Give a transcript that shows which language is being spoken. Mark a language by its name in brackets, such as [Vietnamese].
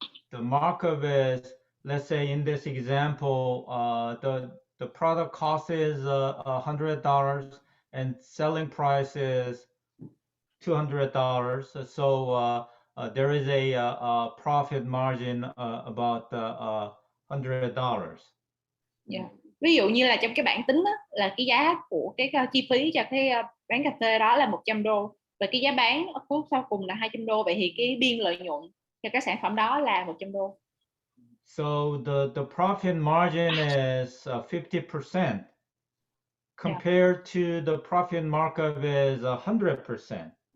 [English] The markup is, let's say in this example, the product cost is $100 and selling price is $200. So there is a profit margin about $100. Yeah. [Vietnamese] Ví dụ như là trong cái bảng tính đó, là cái giá của cái chi phí cho cái bán cà phê đó là 100 đô và cái giá bán ở phút sau cùng là 200 đô, vậy thì cái biên lợi nhuận cho cái sản phẩm đó là 100 đô. [English] So the profit margin is 50% compared to the profit markup is 100%.